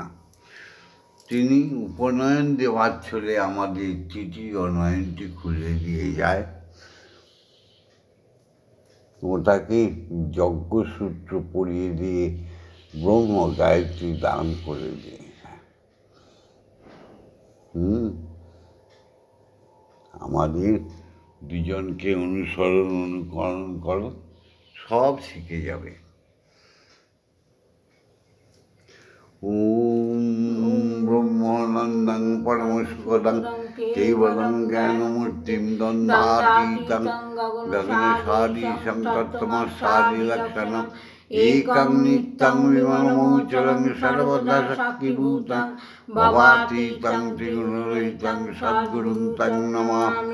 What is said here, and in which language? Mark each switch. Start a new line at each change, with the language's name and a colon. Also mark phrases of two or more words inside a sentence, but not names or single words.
Bangla: তিনি উপনয়ন দেওয়ার ছলে আমাদের তৃতীয় অনয়নটি খুলে দিয়ে যায়, ওটাকে যজ্ঞসূত্র পরিয়ে দিয়ে ব্রহ্ম গায়ত্রী দান করে দিয়ে। আমাদের দুজনকে অনুসরণ অনুকরণ করো, সব শিখে যাবে।
Sanskrit: ওম ব্রহ্মানন্দং পরমসুখদং কেবলং জ্ঞানমূর্তিং দ্বন্দ্বাতীতং গগনসাদীশং তত্ত্বমসাদিলক্ষণং একং নিত্যং বিমলমোচরং সর্বদা শক্তিভূতং ভবাতীতং ত্রিগুণরহিতং সদ্গুরুং তং নমামি।